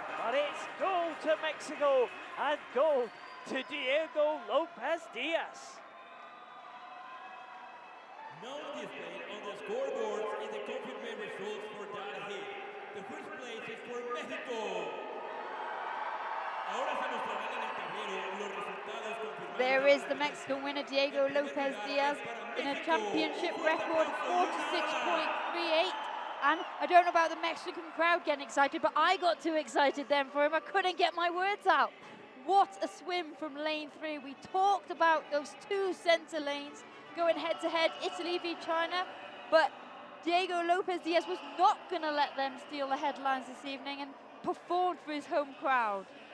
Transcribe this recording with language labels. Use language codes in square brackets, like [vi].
[en] But it's gold to Mexico and gold to Diego Lopez Diaz. Now displayed on the scoreboard is the confirmed results for that heat. The first place is for Mexico. [es] Ahora se mostrarán en el tablero los resultados confirmados. [en] There is the Mexican winner, Diego Lopez Diaz, in a championship record 46.38. And I don't know about the Mexican crowd getting excited, but I got too excited then for him. I couldn't get my words out. What a swim from lane 3. We talked about those two center lanes going head to head, Italy v China, but Diego Lopez Diaz was not going to let them steal the headlines this evening and performed for his home crowd.